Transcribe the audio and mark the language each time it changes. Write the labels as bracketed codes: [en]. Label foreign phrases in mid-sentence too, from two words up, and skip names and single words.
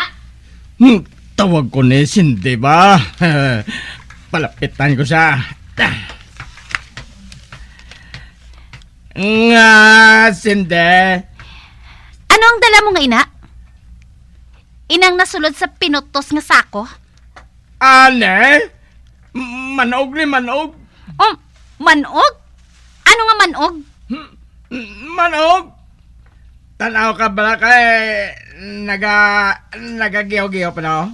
[hil] Tawag ko ni Cindy ba? Palapitan ko siya. Nga, Cindy. [tl] Ano ang dala mo ngayon, na? [hil] Inang nasulod sa pinutos nga sako? Ane? Manog ni manog? Oh, manog? Ano nga manog? Manog? Tanaw ka bala kay nagagiyaw-giyaw pa no?